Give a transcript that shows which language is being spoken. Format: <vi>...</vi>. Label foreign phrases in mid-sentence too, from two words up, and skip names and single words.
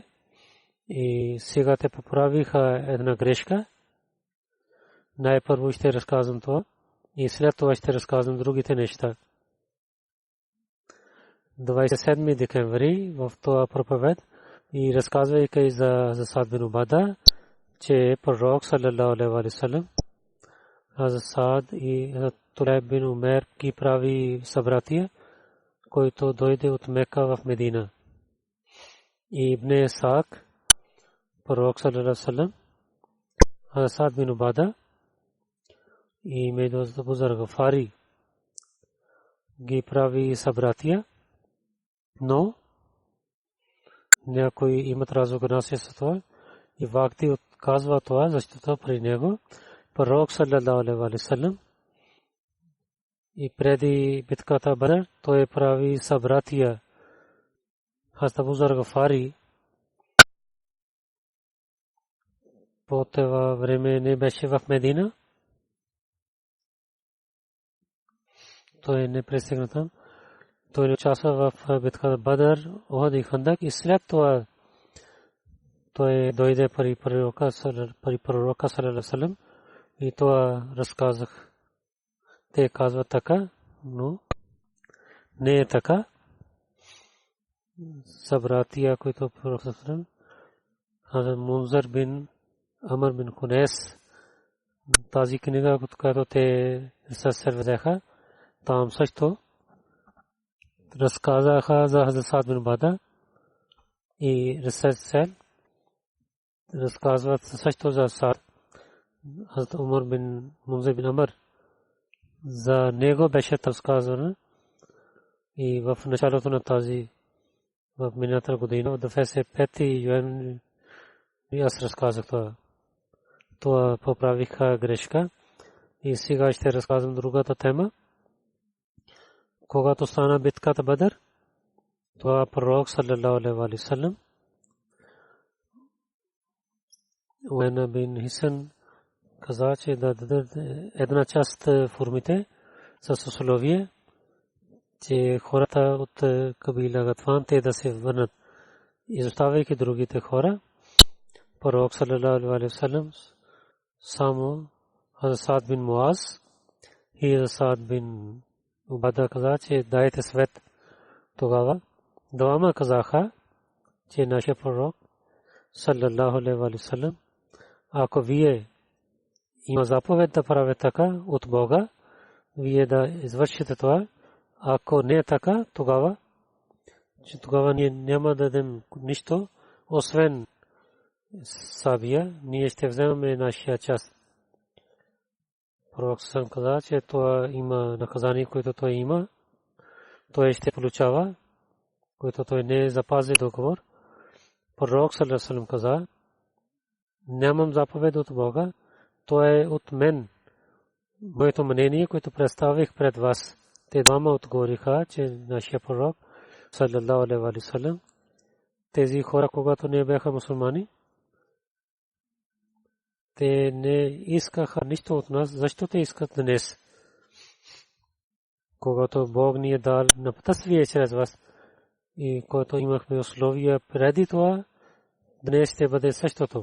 <bg>И сега те поправиха една грешка. Най-първо ще разказвам това. И след това ще разказвам другите неща. 27 декември в това проповед и разказвайки за Саад бин Убада, че пророк</bg> <ar>صلى الله عليه وسلم</ar> <bg>Хазрат Саад и Тулайб бин Умер ги прави събратия, който дойде от Мека в Медина. И Ибн Исаак, пророк</bg> <ar>صلى الله عليه وسلم,</ar> <bg>Хазрат Саад бин Убада и Медоз Абу Зар Гафари ги прави събратия, но някои имат разногласия с това и Вакти отказва това, защото при него пророк</bg> <ar>صلى الله عليه وسلم</ar> <bg>и преди битката Бадър той прави събратия. Хазрат Абу Зар Гафари по това време не беше в Медина. Той не пристигна там. Той участва в битката Бадър, Ухуд и Хандак и след това той дойде при пророка</bg> <ar>صلى الله عليه وسلم</ar> <bg>и това разказах. Те казват така, но не е така. Събратия, които пророк</bg> <ar>صلى الله عليه وسلم,</ar> <bg>Хазрат Мунзир бин Амр бин Хунейс, тази книга, която те се взеха, там също разказаха за Хазрат Саад бин Убада и разказват също за Саад. Хазрат Умар бин Мунзир бин Амр, за него беше разказано и в началото на тази в миналата година, в 25 юни, аз разказах това. Това поправиха грешка и сега ще разказвам другата тема. Когато стана битката Бадър, това пророк</bg> <ar>صلى الله عليه وسلم</ar> <bg>Уайна бин Хисън каза, че да дадат една част формите с условие, че хората от кабила Гатфан те да се върнат, изоставяйки другите хора. Пророк</bg> <ar>صلى الله عليه وسلم</ar> <bg>само Хазрат Саад бин Муаз и Хазрат Саад бин Убада каза, че дайте свет. Тогава двама казаха, че нашия пророк</bg> <ar>صلى الله عليه وسلم,</ar> <bg>ако вие има заповед да правите така от Бога, вие да извършите това. Ако не е така, тогава ние няма да дадем нищо, освен сабия, ние ще вземем нашия част. Пророк сам каза, че това има наказание, което той има, той ще получава, което той не запази договор. Пророк</bg> <ar>صلى الله عليه وسلم</ar> <bg>каза, нямам заповед от Бога, то е от мен. Моето мнение, което представих пред вас. Те двама отговориха, че нашия пророк</bg> <ar>صلى الله عليه وسلم,</ar> <bg>тези хора, когато не бяха мусулмани, те не искаха нищо от нас. Защо те искат днес? Когато Бог ни е дал на пътствие чрез вас и когато имахме условия преди това, днес ще бъде същото.</bg>